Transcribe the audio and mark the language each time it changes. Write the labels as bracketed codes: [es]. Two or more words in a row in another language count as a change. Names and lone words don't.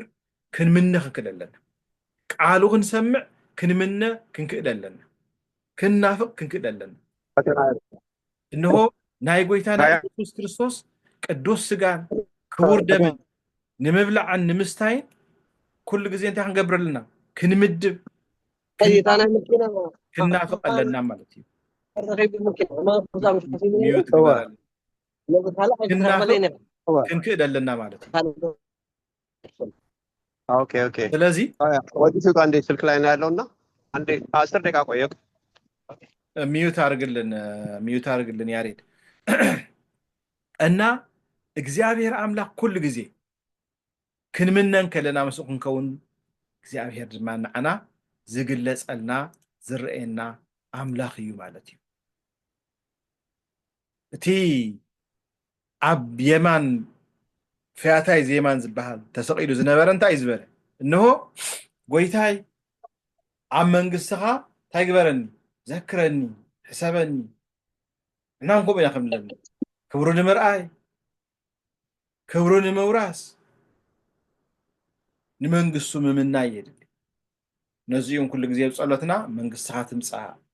[ti] ክንምነ ክንክእል ኣለና ቃሉ ክንሰምዕ ክንምነ ክንክእል ኣለና ክንናፍቕ ክንክእል ኣለና እንሆ ናይ ጎይታና ኢየሱስ ክርስቶስ ቅዱስ ስጋን ክቡር ደምን ንምብላዕን ንምስታይን ኩሉ ግዜ እንታይ ክንገብር ኣለና ክንምድብ ክናፍቕ ኣለና ማለት እዩ ክንክእል ኣለና ማለት እዩ ኦኬ ስለዚ [am] ወዲሱ አንዴ ስልክ ላይ ነው ያለውና አንዴ 10 ደቂቃ ቆየው ሚዩት አርግልን [ti] ያሬድ እና እግዚአብሔር አምላክ ኩሉ ግዜ ክንምነን ከለና መስኡ ክንከውን እግዚአብሔር ድማ ንዓና ዝግለጸልና ዝርአየና አምላክ እዩ ማለት እዩ እቲ ኣብ የማን ፈያታይ ዘየማን ዝበሃል ተሰቂሉ ዝነበረ እንታይ ዝበለ እንሆ ጎይታይ ኣብ መንግስትኻ እንታይ ግበረኒ ዘክረኒ ሕሰበኒ እናን ከምኡ ኢና ከምለኒ ክብሩ ንምርኣይ ክብሩ ንምውራስ ንመንግስቱ ምምናይ የድሊ ነዚኦም ኩሉ ግዜ ብጸሎትና መንግስትኻ ትምጻእ